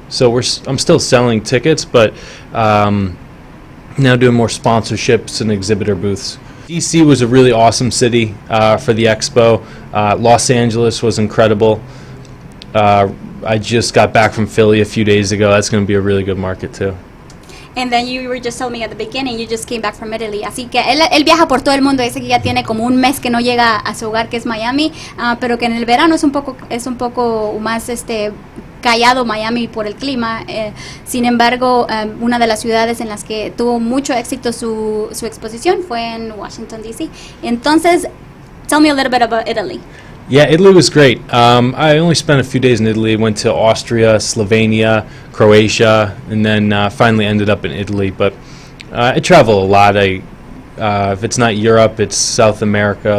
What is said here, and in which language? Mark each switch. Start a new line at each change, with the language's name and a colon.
English: So I'm still selling tickets, but now doing more sponsorships and exhibitor booths. DC was a really awesome city for the expo. Los Angeles was incredible. I just got back from Philly a few days ago. That's going to be a really good market too. And then you were just telling me at the beginning, you just came back from Italy.
Spanish: Así que él viaja por todo el mundo. Dice que ya tiene como un mes que no llega a su hogar, que es Miami, pero que en el verano es un poco más callado Miami por el clima. Sin embargo, una de las ciudades en las que tuvo mucho éxito su exposición fue en Washington, D.C.
English: Entonces, tell me a little bit about Italy. Yeah, Italy was great. I only spent a few days in Italy. Went to Austria, Slovenia, Croatia, and then finally ended up in Italy. But I travel a lot. If it's not Europe, it's South America.